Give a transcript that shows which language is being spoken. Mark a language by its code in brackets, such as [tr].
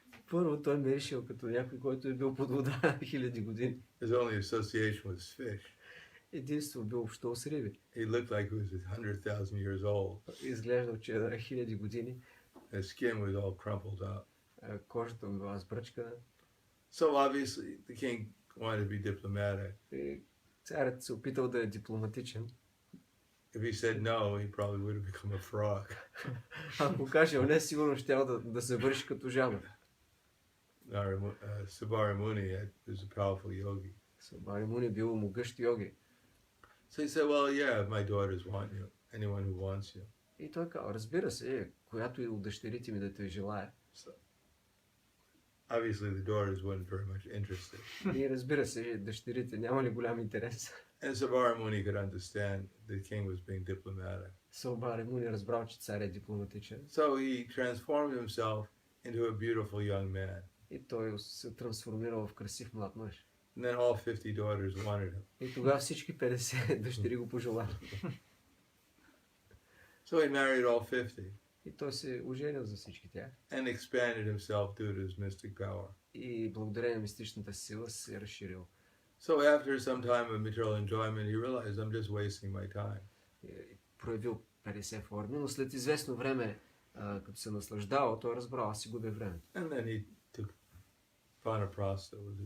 [bg] Първо той миришел като някой, който е бил под вода хиляди години. [en] His only association was fish. [bg] Единство бил общувал с риби. [en] He looked like he was 100,000 years old. [bg] Изглеждал, че е хиляди години. [en] His skin was all crumpled up. [bg] Кожата му била сбръчкана. [en] So obviously, the king wanted to be diplomatic. [bg] И царят се опитал да е дипломатичен. [en] If he said no, he probably would have become a frog. [bg] Ако кажел не, сигурно щял да се върши като жаба. [en] Sabarimuni was a powerful yogi. [bg] Сабари Муни бил могъщ йоги. [en] So he said, well, yeah, my daughters want you. Anyone who wants you. [bg] И той каза, разбира се, която и от дъщерите ми да те желая. [en] So, obviously the daughters weren't very much interested. [bg] И разбира се, дъщерите няма ли голям интерес? [en] And Sabarimuni could understand the king was being diplomatic. [bg] Сабари Муни разбрал, че цар е дипломатичен. [en] So he transformed himself into a beautiful young man. [bg] И той се трансформирал в красив млад мъж. [en] And then all 50 daughters wanted him. [bg] И тогава всички 50 дъщери го пожелали. [en] So he married all 50 [bg] И той се оженил за всички тях. [en] and expanded himself due to his mystic power. [bg] И благодарение на мистичната сила се е разширил. [en] So after some time of material enjoyment, he realized I'm just wasting my time. [bg] И проявил 50 форми, но след известно време, като се наслаждавал, той разбрал, аз си губя време. [en] And then he took Vanaprastha.